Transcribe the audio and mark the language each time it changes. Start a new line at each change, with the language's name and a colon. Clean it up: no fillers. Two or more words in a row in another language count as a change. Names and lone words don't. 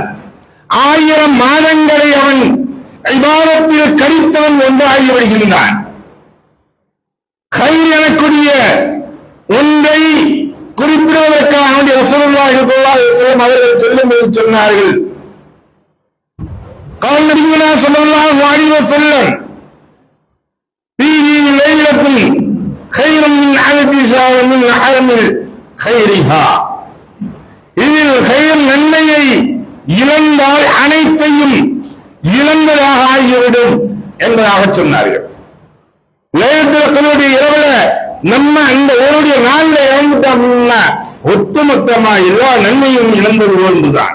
Tamil: 1000 மாதங்களை அவன் இபாதத்தில் கழித்தவன் ஒன்றாகி விடுகின்றான். கைர் எனக்கூடிய ஒன்றை குறிப்பிடுவதற்காக
Arabic: رسول الله صلى الله عليه وسلم
Tamil: அவர்கள் சொல்லும்போது சொன்னார்கள்,
Arabic: قال نبينا صلى الله عليه وسلم فيه ليلة خير من ألف شهر من حرم خيرها.
Tamil: இதில் கைர் நன்மையை இழந்தால் அனைத்தையும் இழந்ததாக ஆகிவிடும் என்பதாக சொன்னார்கள்.
Arabic: ليلة القدر
Tamil: இரவுல நம்ம அந்த ஒருடைய நாள்ல இறந்துட்டோம்னா ஒட்டுமொத்தமா எல்லா நன்மையும் இழந்தது ஒன்றுதான்.